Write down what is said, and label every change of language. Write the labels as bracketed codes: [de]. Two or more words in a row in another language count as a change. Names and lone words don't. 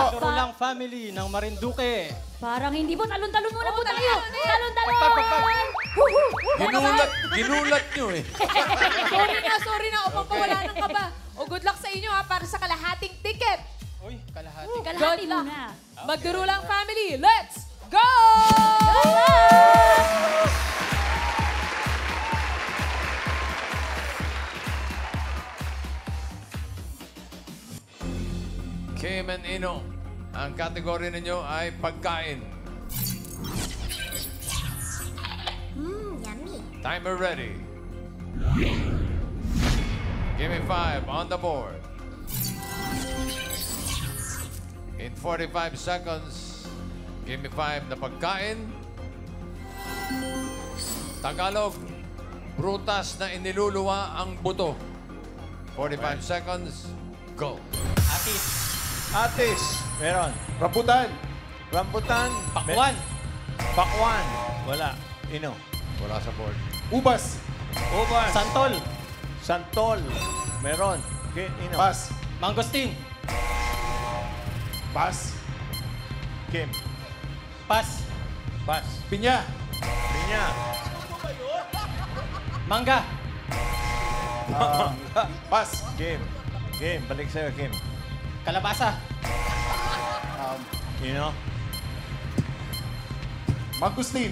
[tl] Turulang family ng Marinduque. Parang hindi po. Talon-talon muna po tayo. Talon-talon! Ginulat nyo eh. Sorry na. O, pampawala ng kaba. O, [en] good luck [tl] sa inyo ha, para sa kalahating ticket. Uy, kalahati. Kalahati muna. Magdurulang family, [en] let's go! [tl] Kim and Ino, ang kategory ninyo ay pagkain. Yummy. [en] Timer ready. Give me 5 on the board. In 45 seconds, give me 5 [tl] na pagkain. Tagalog, prutas na iniluluwa ang buto. [en] 45 seconds, go. [tl] Atis. Meron. Rambutan. Rambutan. Pakwan. Pakwan. Wala. Ino. Wala sa board. Ubas. Ubas. Santol. Santol. Meron. Ino. Pas. Mangosteen. Pas. Kim. Pas. Pas. Pinya. Pinya. Mangga. Pas. Kim. Kim. Balik sa'yo, Kim. Kalabasa. Ino. Mangustin.